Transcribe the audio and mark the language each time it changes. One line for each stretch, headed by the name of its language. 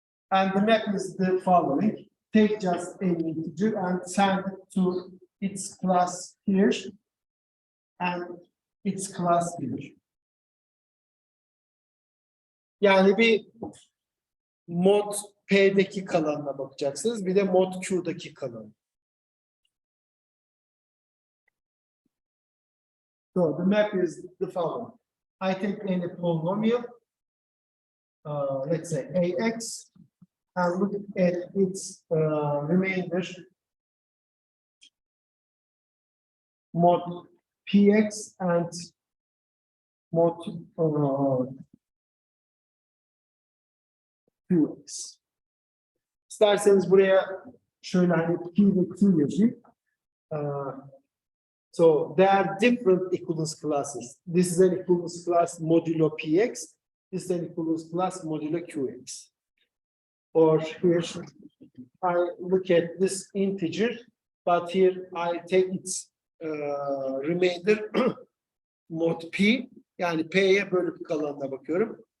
English: And the map is the following. Take just any integer and send it to its class here and its class here.
Turkish: Yani bir mod P'deki kalanına bakacaksınız. Bir de mod Q'daki kalan.
English: So the map is the following. I take any polynomial, let's say ax, and look at its remainder mod px and mod qx.
Turkish: İsterseniz buraya şöyle hani p ve q yazayım.
English: So there are different equivalence classes. This is an equivalence class modulo px. is then equals plus modulo qx. Or here I look at this integer, but here I take its remainder mod p,
Turkish: yani p'ye bölüp kalanına bakıyorum.